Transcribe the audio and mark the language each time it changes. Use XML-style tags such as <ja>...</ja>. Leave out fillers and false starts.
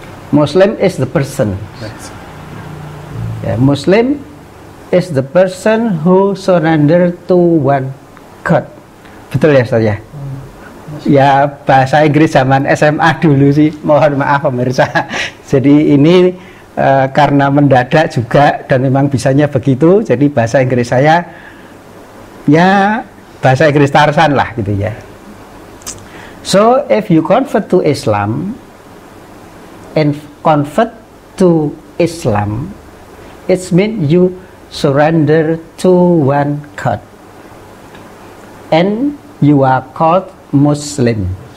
<en>Muslim is the person. Yeah, Muslim is the person who surrender to one God.</en> <id>Betul ya Ustaz ya? Ya bahasa Inggris zaman SMA dulu sih, mohon maaf pemirsa. Jadi ini karena mendadak juga dan memang bisanya begitu, jadi bahasa Inggris saya ya bahasa Inggris Tarsan lah gitu ya.</id> <en>So if you convert to Islam, and convert to Islam, it means you surrender to one God, and you are called Muslim.</en>